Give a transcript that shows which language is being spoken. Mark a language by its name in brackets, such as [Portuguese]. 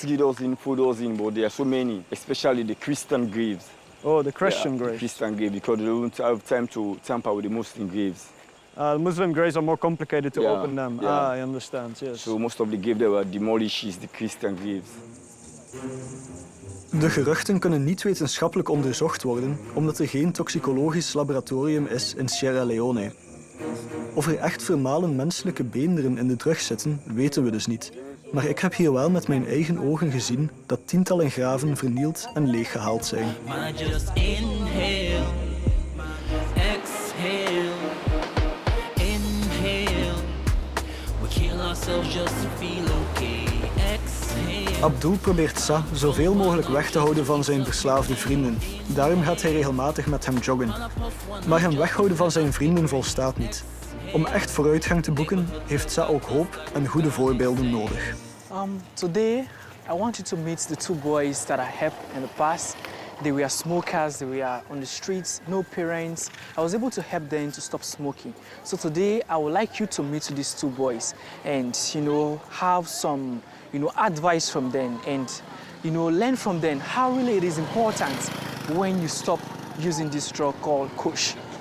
[English] 3 dozen, 4 dozen, but there are so many, especially the Christian graves. Oh, the Christian graves. The Christian graves, because they don't have time to tamper with the Muslim graves. Muslim graves are more complicated to Yeah, open them. yeah. I understand, yes. So most of the graves that were demolished is the Christian graves. [Dutch] De geruchten kunnen niet wetenschappelijk onderzocht worden, omdat er geen toxicologisch laboratorium is in Sierra Leone. Of er echt vermalen menselijke beenderen in de drug zitten, weten we dus niet. Maar ik heb hier wel met mijn eigen ogen gezien dat tientallen graven vernield en leeggehaald zijn. [English] Just inhale, exhale, inhale. We kill ourselves just to feel okay. Exhale. [Dutch] Abdul probeert Sa zoveel mogelijk weg te houden van zijn verslaafde vrienden. Daarom gaat hij regelmatig met hem joggen. Maar hem weghouden van zijn vrienden volstaat niet. Om echt vooruitgang te boeken, heeft Sa ook hoop en goede voorbeelden nodig. [English] Today, I want you to meet the two boys that I helped in the past. They were smokers, they were on the streets, no parents. I was able to help them to stop smoking. So today, I would like you to meet these two boys and, have some, advice from them and, learn from them how really it is important when you stop using this drug called Kush.